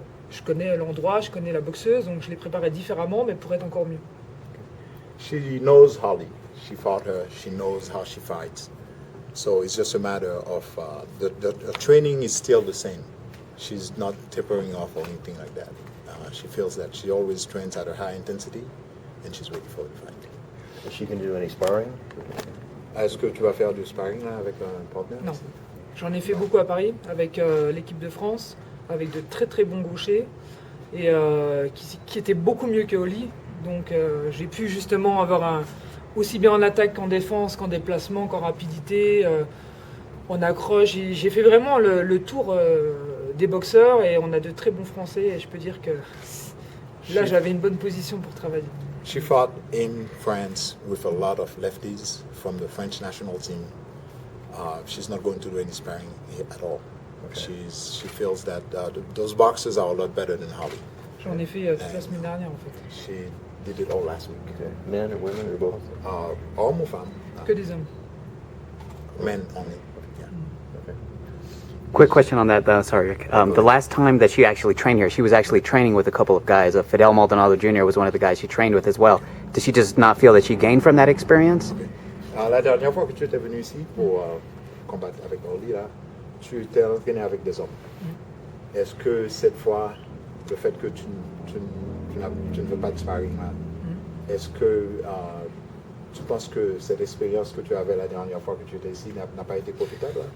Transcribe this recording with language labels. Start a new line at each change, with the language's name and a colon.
French: je connais l'endroit, je connais la boxeuse, donc je l'ai préparé différemment, mais pour être encore mieux.
English: She knows Holly. She fought her. She knows how she fights. So it's just a matter of the training is still the same. She's not tapering off or anything like that. She feels that she always trains at a high intensity, and she's ready for the fight. She can do any sparring?
French: Est-ce que tu vas faire du sparring là, avec un partenaire? Non. J'en ai fait beaucoup à Paris avec l'équipe de France, avec de très très bons gauchers, et qui étaient beaucoup mieux que Holly. Donc j'ai pu justement avoir aussi bien en attaque qu'en défense, qu'en déplacement, qu'en rapidité, en accroche. J'ai fait vraiment le tour des boxeurs et on a de très bons Français et je peux dire que là j'avais une bonne position pour travailler.
English: She fought in France with a lot of lefties from the French national team. She's not going to do any sparring at all. Okay. She feels that those boxers are a lot better than Holly.
French: J'en ai fait toute la semaine dernière en fait.
English: She did it all last week. Okay. Men or women or both?
French: Hommes ou femmes? Que des hommes.
English: Men only. Yeah. Okay. Quick question on that, sorry. The last time that she actually trained here, she was actually training with a couple of guys. Fidel Maldonado Jr. was one of the guys she trained with as well. Does she just not feel that she gained from that experience? Okay.
French: La dernière fois que tu étais venu ici pour combattre avec Holly, là, tu t'es entraîné avec des hommes. Est-ce que cette fois, le fait que tu ne veux pas de sparring là, est-ce que tu penses que cette expérience que tu avais la dernière fois que tu étais ici n'a pas été profitable?